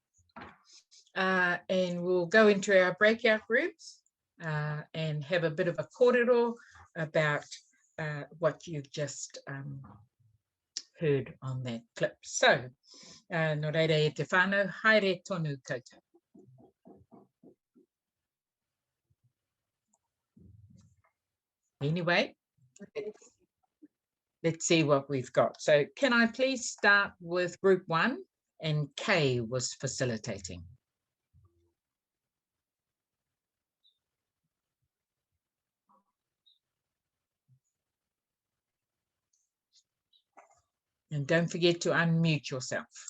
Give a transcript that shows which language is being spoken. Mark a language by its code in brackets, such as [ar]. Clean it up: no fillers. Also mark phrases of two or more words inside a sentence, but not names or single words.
[en] And we'll go into our breakout groups and have a bit of a kōrero about what you've just heard on that clip. [mi] So, no reira e te whānau, haere tonu koutou. [en] Anyway, let's see what we've got. So can I please start with group 1, and Kay was facilitating. And don't forget to unmute yourself.